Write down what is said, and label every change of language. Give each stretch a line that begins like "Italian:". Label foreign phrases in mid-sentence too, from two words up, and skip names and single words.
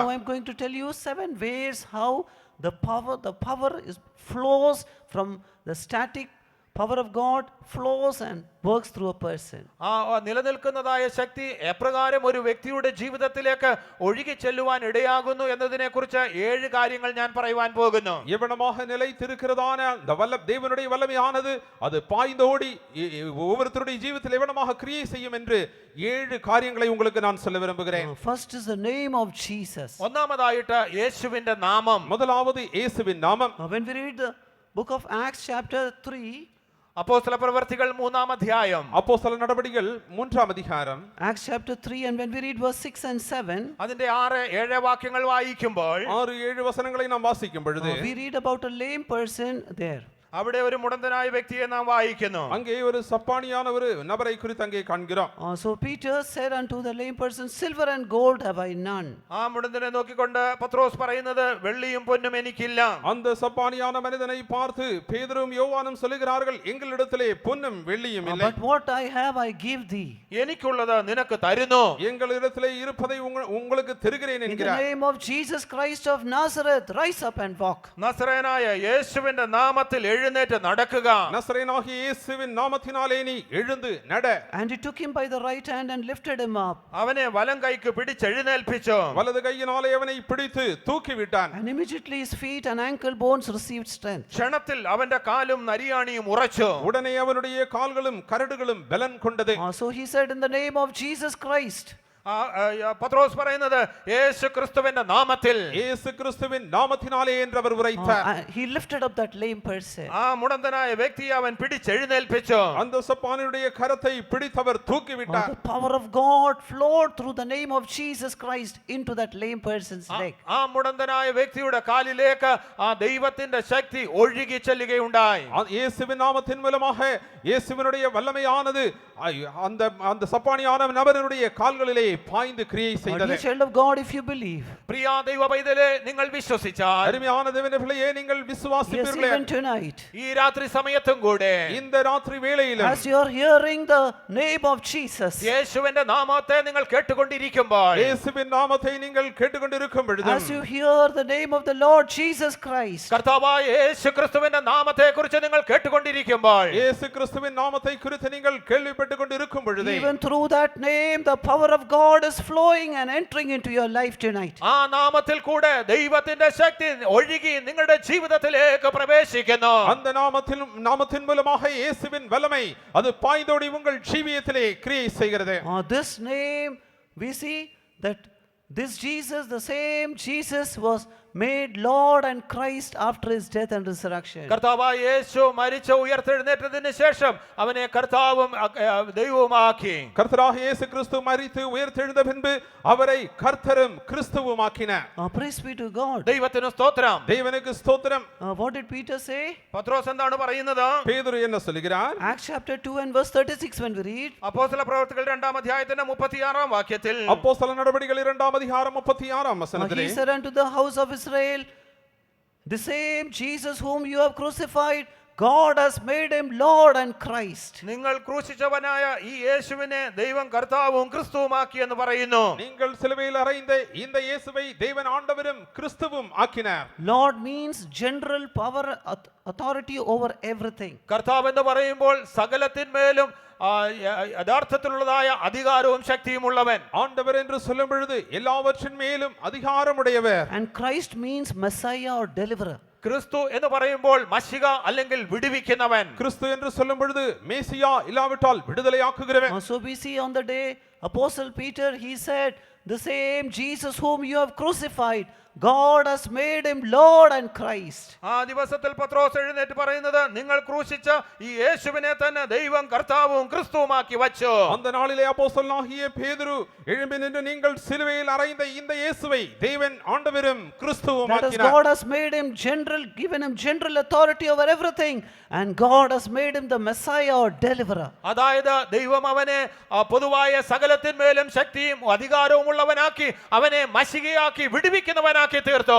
English: Now I'm going to tell you 7 ways how the power flows from the static power of God flows and works through a person.
Malayalam: ആ നിലനിൽക്കുന്നതായ ശക്തി എപ്രകാരം ഒരു വ്യക്തിയുടെ ജീവിതത്തിലേക്ക് ഒഴുകി ചെല്ലുവാൻ ഇടയാകുന്നു എന്നതിനെ കുറിച്ച് 7 കാര്യങ്ങൾ ഞാൻ പറയുവാൻ പോകുന്നു.
Tamil: எவனமாக நிலைத்திருக்கிறதான அந்த தேவனுடைய வல்லமையானது அது பாய்ந்தோடி ஒவ்வொருத்தருடைய ஜீவிதத்தில் எவனமாக கிரியை செய்யும் என்று 7 காரியங்களை உங்களுக்கு நான் சொல்ல விரும்புகிறேன்.
English: First is the name of Jesus.
Malayalam: ഒന്നാമതായിട്ട് യേശുവിന്റെ നാമം.
Tamil: முதலாவது இயேசுவின் நாமம்.
English: When we read the book of Acts chapter 3,
Malayalam: അപ്പോസ്തല പ്രവൃത്തികൾ 3-ാം അധ്യായം,
Tamil: அப்போஸ்தல நடபடிகள் 3-ாம் அதிகாரம்,
English: Acts chapter 3, and when we read verse 6 and 7,
Malayalam: അതിന്റെ 6-7 വാക്യങ്ങൾ വായിക്കുമ്പോൾ
Tamil: 6-7 வசனங்களை நாம் வாசிக்கும் பொழுது
English: we read about a lame person there.
Malayalam: അവിടെ ഒരു മുടന്തനായ വ്യക്തിയെ നാം വായിക്കുന്നു.
Tamil: அங்கே ஒரு சப்பானியான ஒரு நபரை குறித்து அங்கே காண்கிறோம்.
English: So Peter said unto the lame person, silver and gold have I none.
Malayalam: ആ മുടന്തനെ നോക്കിക്കൊണ്ട് പത്രോസ് പറയുന്നത്, വെള്ളിയും പൊന്നും എനിക്കില്ല.
Tamil: அந்த சப்பானியான மனிதனை பார்த்து பேதுரும் யோவானும் சொல்லுகிறார்கள், எங்களிடத்திலே பொன்னும் வெள்ளியும் இல்லை,
English: But what I have I give thee.
Malayalam: എനിക്കുള്ളത് നിനക്ക് തരുന്നു.
Tamil: எங்களிடத்திலே இருப்பதை உங்களுக்கு தருகிறேன்
English: In the
Tamil: என்கிறார்.
English: name of Jesus Christ of Nazareth, rise up and walk.
Malayalam: നസറേനായ യേശുവിന്റെ നാമത്തിൽ എഴുന്നേറ്റ് നടക്കുക.
Tamil: நசரேயனாகிய இயேசுவின் நாமத்தினாலே நீ எழுந்து நட.
English: And he took him by the right hand and lifted him up.
Malayalam: അവനെ വലം കൈക്ക് പിടിച്ചെഴുന്നേൽപ്പിച്ചു.
Tamil: வலது கையினாலே அவனை பிடித்து தூக்கி விட்டான்.
English: And immediately his feet and ankle bones received strength.
Malayalam: ക്ഷണത്തിൽ അവന്റെ കാലും നരിയാണിയും ഉറച്ചു.
Tamil: உடனே அவனுடைய கால்களும் கரடுகளும் பலன் கொண்டது.
English: So he said, in the name of Jesus Christ.
Malayalam: പത്രോസ് പറയുന്നത് യേശു ക്രിസ്തുവിന്റെ നാമത്തിൽ,
Tamil: இயேசு கிறிஸ்துவின் நாமத்தினாலே என்று அவர் உரைத்தார்.
English: He lifted up that lame person.
Malayalam: ആ മുടന്തനായ വ്യക്തിയെ അവൻ പിടിച്ചെഴുന്നേൽപ്പിച്ചു.
Tamil: அந்த சப்பானியுடைய கரத்தை பிடித்தவர் தூக்கி விட்டார்.
English: The power of God flowed through the name of Jesus Christ into that lame person's leg.
Malayalam: ആ മുടന്തനായ വ്യക്തിയുടെ കാലിലേക്ക് ആ ദൈവത്തിന്റെ ശക്തി ഒഴുകി ചെല്ലുകയുണ്ടായി.
Tamil: இயேசுவின் நாமத்தின் மூலமாக இயேசுவினுடைய வல்லமையானது அந்த அந்த சப்பானியான நபருடைய கால்களிலே பாய்ந்து கிரியை
English: My
Tamil: செய்தது.
English: dear child of God, if you believe,
Malayalam: പ്രിയ ദൈവ പൈതലേ, നിങ്ങൾ വിശ്വസിച്ചാൽ,
Tamil: அருமையான தேவனுடைய பிள்ளையே, நீங்கள்
English: yes,
Tamil: விசுவாசிப்பீர்களே,
English: even tonight,
Malayalam: ഈ രാത്രി സമയത്തും കൂടെ
Tamil: இந்த ராத்திரி வேளையிலும்
English: as you are hearing the name of Jesus,
Malayalam: യേശുവിന്റെ നാമത്തെ നിങ്ങൾ കേട്ടുകൊണ്ടിരിക്കുമ്പോൾ,
Tamil: இயேசுவின் நாமத்தை நீங்கள் கேட்டுக்கொண்டிருக்கும் பொழுது,
English: as you hear the name of the Lord Jesus Christ,
Malayalam: കർത്താവായ യേശു ക്രിസ്തുവിന്റെ നാമത്തെ കുറിച്ച് നിങ്ങൾ കേട്ടുകൊണ്ടിരിക്കുമ്പോൾ,
Tamil: இயேசு கிறிஸ்துவின் நாமத்தை குறித்து நீங்கள் கேள்விப்பட்டுக் கொண்டிருக்கும் பொழுது,
English: even through that name, the power of God is flowing and entering into your life tonight.
Malayalam: ആ നാമത്തിൽ കൂടെ ദൈവത്തിന്റെ ശക്തി ഒഴുകി നിങ്ങളുടെ ജീവിതത്തിലേക്ക് പ്രവേശിക്കുന്നു.
Tamil: அந்த நாமத்தின் மூலமாக இயேசுவின் வல்லமை அது பாய்ந்தோடி உங்கள் ஜீவியத்திலே கிரியை செய்கிறது.
English: This name, we see that this Jesus, the same Jesus, was made Lord and Christ after his death and resurrection.
Malayalam: കർത്താവായ യേശു മരിച്ച ഉയർത്തെഴുന്നേറ്റതിന് ശേഷം അവനെ കർത്താവും ദൈവവുമാക്കി.
Tamil: கர்த்தராக இயேசு கிறிஸ்து மரித்து உயிர்த்தெழுந்த பின்பு அவரை கர்த்தரும் கிறிஸ்துவுமாக்கினார்.
English: Praise be to God.
Malayalam: ദൈവത്തിന് സ്തോത്രം.
Tamil: தேவனுக்கு ஸ்தோத்திரம்.
English: What did Peter say?
Malayalam: പത്രോസ് എന്താണ് പറയുന്നത്?
Tamil: பேதுரு என்ன சொல்கிறார்?
English: Acts chapter 2 and verse 36 when we read.
Malayalam: അപ്പോസ്തല പ്രവർത്തികൾ 2-ാം അധ്യായത്തിന്റെ 36-ാം വാക്യത്തിൽ,
Tamil: அப்போஸ்தல நடபடிகள் 2-ாம் அதிகாரம் 36-ாம் வசனத்திலே,
English: He said unto the house of Israel, the same Jesus whom you have crucified, God has made him Lord and Christ.
Malayalam: നിങ്ങൾ ക്രൂശിച്ചവനായ ഈ യേശുവിനെ ദൈവം കർത്താവും ക്രിസ്തുവുമാക്കി എന്ന് പറയുന്നു.
Tamil: நீங்கள் சிலுவையில் அறைந்த இந்த இயேசுவை தேவன் ஆண்டவரும் கிறிஸ்துவும் ஆக்கினார்.
English: Lord means general power, authority over everything.
Malayalam: കർത്താവ് എന്ന് പറയുമ്പോൾ സകലത്തിന്മേലും യഥാർത്ഥത്തിലുള്ളതായ അധികാരവും ശക്തിയും ഉള്ളവൻ.
Tamil: ஆண்டவர் என்று சொல்லும் பொழுது எல்லாவற்றின் மேலும் அதிகாரமுடையவர்.
English: And Christ means Messiah or deliverer.
Malayalam: ക്രിസ്തു എന്ന് പറയുമ്പോൾ മശിക അല്ലെങ്കിൽ വിടുവിക്കുന്നവൻ.
Tamil: கிறிஸ்து என்று சொல்லும் பொழுது மேசியா இல்லாவிட்டால் விடுதலையாக்குகிறவன்.
English: So we see on the day Apostle Peter, he said, the same Jesus whom you have crucified, God has made him Lord and Christ.
Malayalam: ആ ദിവസത്തിൽ പത്രോസ് എഴുന്നേറ്റ് പറയുന്നത്, നിങ്ങൾ ക്രൂശിച്ച ഈ യേശുവിനെ തന്നെ ദൈവം കർത്താവും ക്രിസ്തുവുമാക്കി വച്ചു.
Tamil: அந்த நாளிலே அப்போஸ்தலனாகிய பேதுரு எழும்பி நின்று, நீங்கள் சிலுவையில் அறைந்த இந்த இயேசுவை தேவன் ஆண்டவரும் கிறிஸ்துவும்
English: That is,
Tamil: ஆக்கினார்.
English: God has made him general, given him general authority over everything, and God has made him the Messiah or deliverer.
Malayalam: അതായത് ദൈവം അവനെ പൊതുവായ സകലത്തിന്മേലും ശക്തിയും അധികാരവും ഉള്ളവനാക്കി അവനെ മശികയാക്കി വിടുവിക്കുന്നവനാക്കി തീർത്തു.